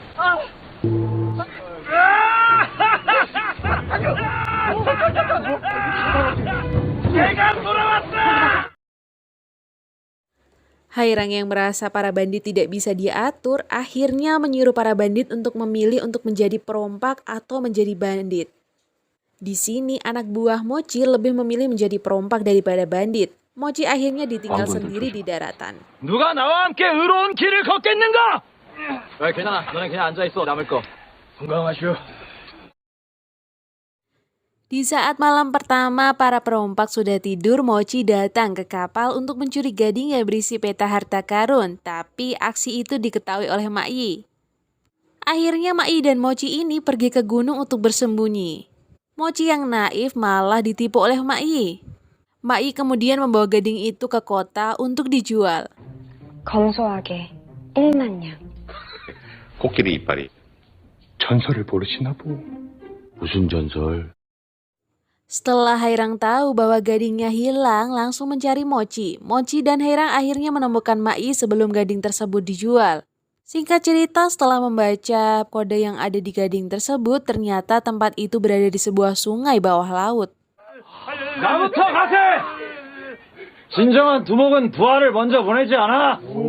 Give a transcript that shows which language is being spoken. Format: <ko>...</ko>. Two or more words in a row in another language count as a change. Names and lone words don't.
<id>Herang yang merasa para bandit tidak bisa diatur, akhirnya menyuruh para bandit untuk memilih untuk menjadi perompak atau menjadi bandit. Di sini anak buah Mochi lebih memilih menjadi perompak daripada bandit. Mochi akhirnya ditinggal sendiri di daratan.</id> <ko>누가 나와 함께 의로운 길을 걷겠는가? 괜찮아. 너는 그냥 앉아 있어. 남을 거. 건강하시오.</ko> <id>Di saat malam pertama para perompak sudah tidur, Mochi datang ke kapal untuk mencuri gading yang berisi peta harta karun. Tapi aksi itu diketahui oleh Mak Yi. Akhirnya Mak Yi dan Mochi ini pergi ke gunung untuk bersembunyi. Mochi yang naif malah ditipu oleh Mak Yi. Mak Yi kemudian membawa gading itu ke kota untuk dijual.</id> <ko>검소하게 1만 냥. 코끼리 이빨이 전설을 모르시나 보. 무슨 전설?</ko> <id>Setelah Herang tahu bahwa gadingnya hilang, langsung mencari Mochi. Mochi dan Herang akhirnya menemukan Mak Yi sebelum gading tersebut dijual. Singkat cerita, setelah membaca kode yang ada di gading tersebut, ternyata tempat itu berada di sebuah sungai bawah laut.</id> <ko>나부터 가세! 진정한 두목은 부하를 먼저 보내지 않아?</ko>